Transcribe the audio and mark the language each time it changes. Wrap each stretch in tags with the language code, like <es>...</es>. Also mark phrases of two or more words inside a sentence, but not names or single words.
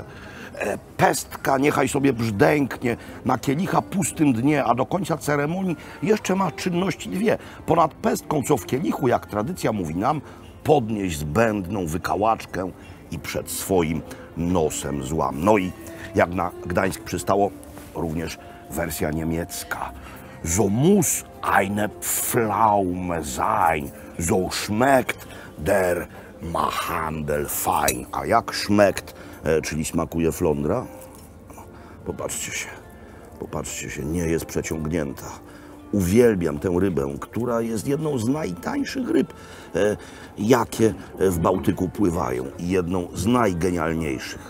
<pl>Pestka niechaj sobie brzdęknie na kielicha pustym dnie, a do końca ceremonii jeszcze ma czynności dwie. Ponad pestką, co w kielichu, jak tradycja mówi nam, podnieść zbędną wykałaczkę i przed swoim nosem złam. No i jak na Gdańsk przystało, również wersja niemiecka.</pl> <de>So muss eine Pflaume sein, so schmeckt der Machandel fein.</de> <pl>A jak schmeckt, czyli smakuje flądra? Popatrzcie się, nie jest przeciągnięta. Uwielbiam tę rybę, która jest jedną z najtańszych ryb, jakie w Bałtyku pływają i jedną z najgenialniejszych.</pl>